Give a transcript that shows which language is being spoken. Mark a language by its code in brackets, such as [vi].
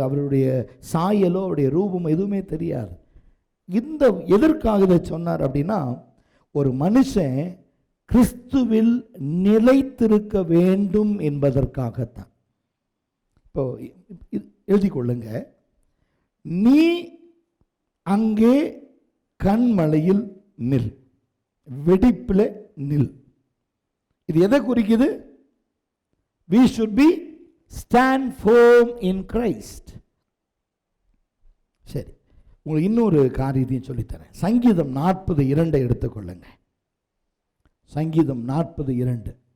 [ta] அவருடைய சாயலோ அவருடைய ரூபம் எதுவுமே தெரியாது. இந்த எதற்காக இதை சொன்னார் அப்படின்னா, ஒரு மனுஷன் கிறிஸ்துவில் நிலைத்திருக்க வேண்டும் என்பதற்காகத்தான். இப்போ எழுதி கொள்ளுங்க, நீ அங்கே கண்மலையில் நில், வெடிப்பில் நில். இது எதை குறிக்குது? [en] We should be stand firm in Christ. [ta] சரி, உங்களுக்கு இன்னொரு காரியத்தையும் சொல்லித்தரேன். சங்கீதம் 40:2 எடுத்துக்கொள்ளுங்க. சங்கீதம் 40:2.